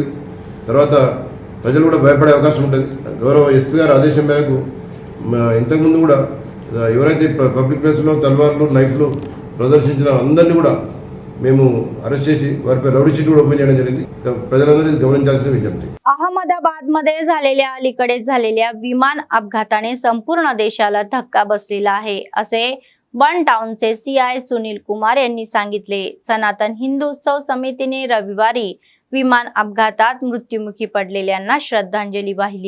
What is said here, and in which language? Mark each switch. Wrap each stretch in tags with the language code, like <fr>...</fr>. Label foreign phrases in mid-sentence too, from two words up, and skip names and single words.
<te>తర్వాత ప్రజలు కూడా భయపడే అవకాశం ఉంటుంది। గౌరవ ఎస్పీ గారి ఆదేశం మేరకు ఇంతకుముందు కూడా ఎవరైతే</te> <en>public placeలో</en> <te>తల్వార్లు నైఫ్లు ప్రదర్శించిన అందరినీ కూడా మేము अरेस्ट చేసి వారిపై</te> <en>rowdy sheet</en> <te>కూడా ఓపెన్ చేయడం జరిగింది। ప్రజలందరూ ఇది గమనించాల్సిన విజ్ఞప్తి।</te> <mr>अहमदाबाद मध्ये झालेल्या अलीकडेच झालेल्या विमान अपघाताने संपूर्ण देशाला धक्का बसलेला आहे असे 1 टाउनचे CI सुनील कुमार यांनी सांगितले। सनातन हिंदू उत्सव समितीने रविवारी विमान अपघातात मृत्युमुखी पडलेल्यांना श्रद्धांजली वाहिली।</mr>